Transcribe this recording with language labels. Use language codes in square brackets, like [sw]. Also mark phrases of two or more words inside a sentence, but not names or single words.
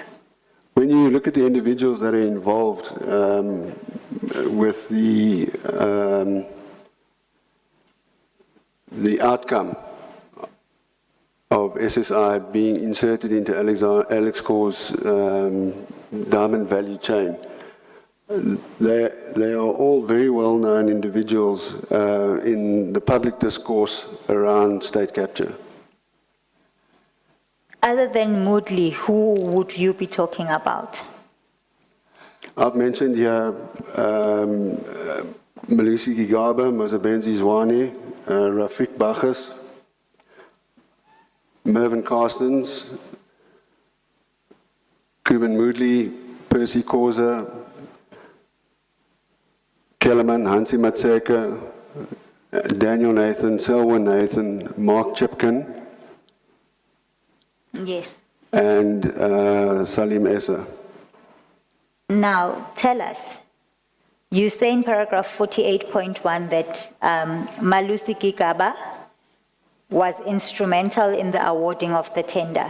[en] When you look at the individuals that are involved with the outcome of SSI being inserted into Alexkor's diamond value chain, they are all very well-known individuals in the public discourse around state capture. Other than Moodley, who would you be talking about? I've mentioned here Malusi Gigaba, Mazabenzi Zwane, Rafik Bachas, Mervyn Carstens, Cuban Moodley, Percy Causa, Kellerman, Hansi Matseka, Daniel Nathan, Selwyn Nathan, Mark Chipkin, Yes. and Salim Essa. Now, tell us, you say in paragraph 48.1 that Malusi Gigaba was instrumental in the awarding of the tender.